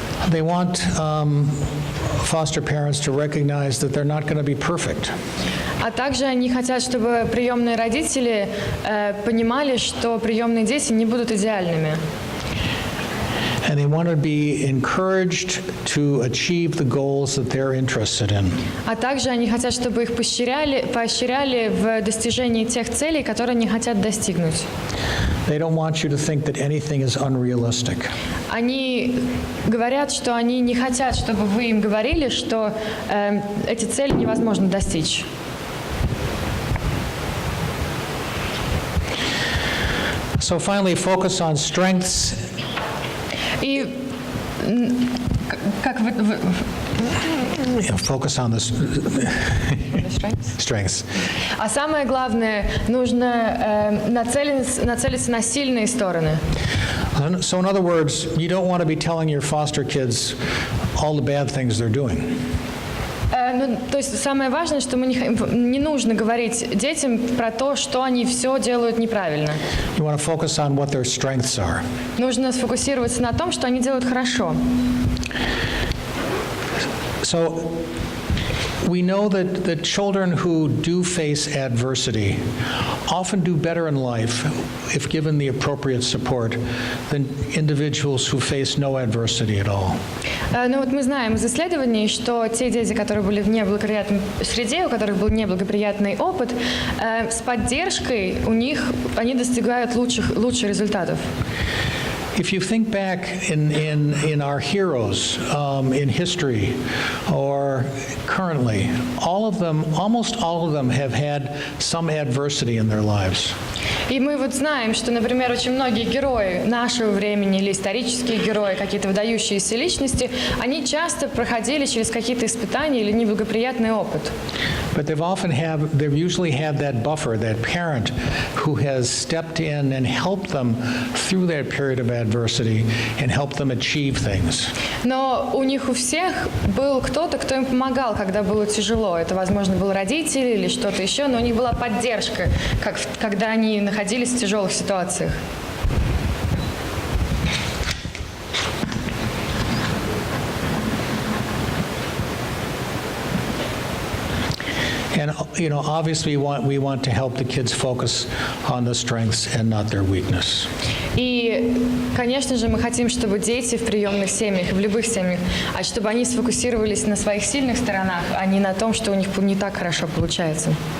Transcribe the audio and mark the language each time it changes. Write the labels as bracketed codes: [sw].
[en] They want foster parents to recognize that they're not going to be perfect. [ru] А также они хотят, чтобы приемные родители понимали, что приемные дети не будут идеальными. [en] And they want to be encouraged to achieve the goals that they're interested in. [ru] А также они хотят, чтобы их поощряли в достижении тех целей, которые они хотят достигнуть. [en] They don't want you to think that anything is unrealistic. [ru] Они говорят, что они не хотят, чтобы вы им говорили, что эти цели невозможно достичь. [en] So finally, focus on strengths. [ru] И как вы [en] Focus on the strengths. [ru] А самое главное, нужно нацелиться на сильные стороны. [en] So in other words, you don't want to be telling your foster kids all the bad things they're doing. [ru] То есть самое важное, что не нужно говорить детям про то, что они все делают неправильно. [en] You want to focus on what their strengths are. [ru] Нужно сфокусироваться на том, что они делают хорошо. [en] So we know that children who do face adversity often do better in life if given the appropriate support than individuals who face no adversity at all. [ru] Ну вот мы знаем из исследований, что те дети, которые были в неблагоприятной среде, у которых был неблагоприятный опыт, с поддержкой они достигают лучших результатов. [en] If you think back in our heroes in history or currently, almost all of them have had some adversity in their lives. [ru] И мы вот знаем, что, например, очень многие герои нашего времени или исторические герои, какие-то выдающиеся личности, они часто проходили через какие-то испытания или неблагоприятный опыт. [en] But they've usually had that buffer, that parent who has stepped in and helped them through that period of adversity and helped them achieve things. [ru] Но у них у всех был кто-то, кто им помогал, когда было тяжело. Это, возможно, был родитель или что-то еще, но у них была поддержка, когда они находились в тяжелых ситуациях. [en] And obviously we want to help the kids focus on the strengths and not their weakness. [ru] И, конечно же, мы хотим, чтобы дети в приемных семьях, в любых семьях, чтобы они сфокусировались на своих сильных сторонах, а не на том, что у них не так хорошо получается.